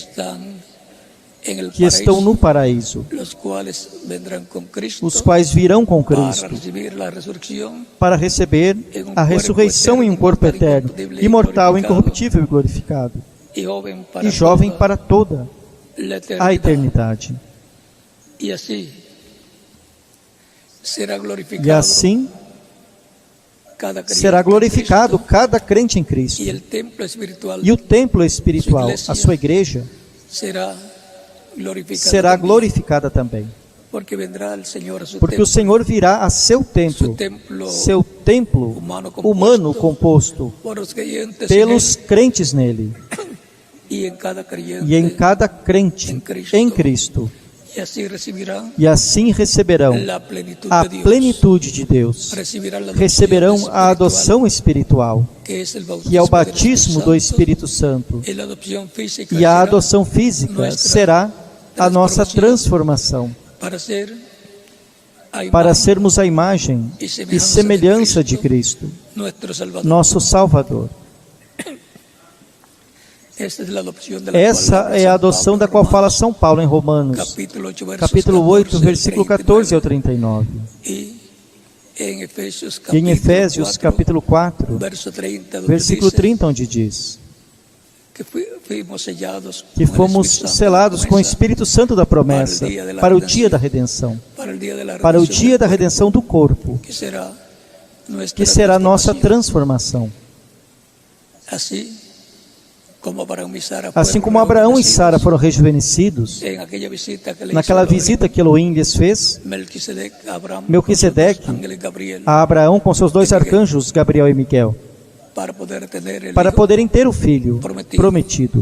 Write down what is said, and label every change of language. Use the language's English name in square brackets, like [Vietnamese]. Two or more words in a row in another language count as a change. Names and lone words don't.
[Portuguese] que estão no paraíso, os quais virão com Cristo para receber a ressurreição em um corpo eterno, imortal, incorruptível e glorificado, e jovem para toda [Spanish] la [Portuguese] a [Spanish] eternidad. [Portuguese] eternidade. [Spanish] Y así será [Portuguese] E glorificado assim [Spanish] cada creyente será en glorificado Cristo, [Portuguese] cada crente em Cristo. [Spanish] y el templo espiritual [Portuguese] E o templo espiritual, a sua igreja, [Spanish] será glorificado [Portuguese] será [Spanish] también, [Portuguese] glorificada também. [Spanish] porque vendrá el Señor a su [Portuguese] Porque [Spanish] templo, [Portuguese] o Senhor virá a seu templo, seu templo humano composto [Spanish] por los creyentes [Portuguese] pelos crentes nele. [Spanish] y en cada creyente, [Portuguese] E em cada crente em Cristo. [Spanish] y así recibirán [Portuguese] E assim receberão [Spanish] la plenitud [Portuguese] a [Spanish] de Dios, [Portuguese] plenitude de Deus. [Spanish] recibirán la [Portuguese] Receberão [Spanish] adopción [Portuguese] a [Spanish] espiritual, [Portuguese] adoção espiritual, [Spanish] que es el [Portuguese] que é o [Spanish] bautismo del [Portuguese] batismo do Espírito Santo. [Spanish] y la adopción física [Portuguese] E a [Spanish] será [Portuguese] adoção física será a nossa transformação, [Spanish] para ser a [Portuguese] para [Spanish] imagen [Portuguese] sermos a imagem e semelhança de Cristo, [Spanish] nuestro Salvador. [Portuguese] nosso Salvador. [Spanish] Esta es la adopción de la [Portuguese] Essa [Spanish] cual [Portuguese] é a adoção da qual fala São Paulo em Romanos, [Spanish] capítulo 8, versos [Portuguese] capítulo 8, [Spanish] 14 [Portuguese] versículo 14 ao 39. [Spanish] Y en Efesios [Portuguese] E em Efésios, [Spanish] 4, [Portuguese] capítulo 4, [Spanish] verso 30, donde [Portuguese] versículo [Spanish] dice [Portuguese] 30, onde diz [Spanish] que fuimos sellados [Portuguese] que [Spanish] con el [Portuguese] fomos [Spanish] Espíritu Santo [Portuguese] selados da com o [Spanish] promesa [Portuguese] Espírito Santo da promessa para o dia da redenção, [Spanish] para el día de la [Portuguese] para o [Spanish] redención [Portuguese] dia da [Spanish] del [Portuguese] redenção do corpo, [Spanish] que será nuestra [Portuguese] que será nossa [Spanish] transformación. [Portuguese] transformação. Assim como Abraão e Sara foram rejuvenescidos, naquela visita que Elohim lhes fez, Melquisedeque, a Abraão com seus dois arcanjos, Gabriel e Miguel, para poderem ter o filho prometido.